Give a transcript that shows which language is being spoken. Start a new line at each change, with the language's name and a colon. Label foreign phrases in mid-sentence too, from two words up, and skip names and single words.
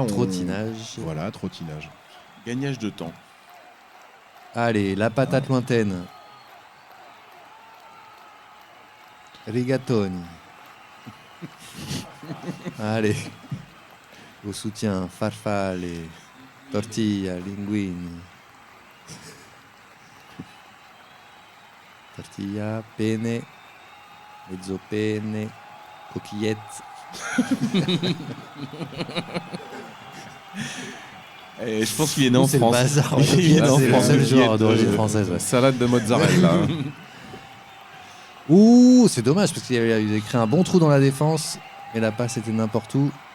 French: trottinage. Voilà, trottinage. Gagnage de temps. Allez, la patate lointaine. Rigatoni. Allez. Au soutien, farfalle, tortilla, linguini. Tortilla, penne, mezzo penne, coquillette. Et je pense qu'il est né en C'est le France. bazar. Il est né en C'est le France. seul joueur Il est d'origine de- française. Ouais. Salade de mozzarella. hein. Ouh, c'est dommage parce qu'il avait créé un bon trou dans la défense, mais la passe était n'importe où.